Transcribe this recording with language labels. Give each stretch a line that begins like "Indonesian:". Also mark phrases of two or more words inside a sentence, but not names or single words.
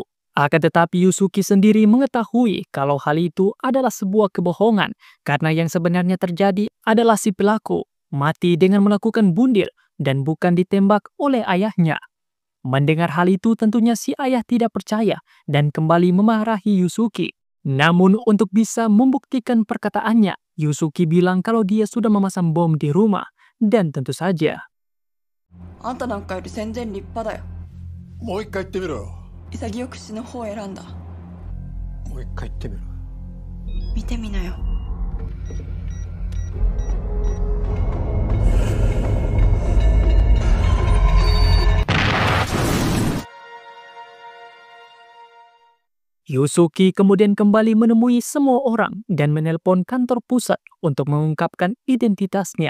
Indonesian: Akan tetapi Yusuki sendiri mengetahui kalau hal itu adalah sebuah kebohongan karena yang sebenarnya terjadi adalah si pelaku mati dengan melakukan bunuh dan bukan ditembak oleh ayahnya. Mendengar hal itu tentunya si ayah tidak percaya dan kembali memarahi Yusuki. Namun untuk bisa membuktikan perkataannya, Yusuki bilang kalau dia sudah memasang bom di rumah. Dan tentu saja,
Japanese: あんたなんかより全然立派だよ。もう一回言ってみろよ。潔く死ぬ方を選んだ。もう一回言ってみろ。見てみなよ。
Indonesian: Yusuki kemudian kembali menemui semua orang dan menelpon kantor pusat untuk mengungkapkan identitasnya.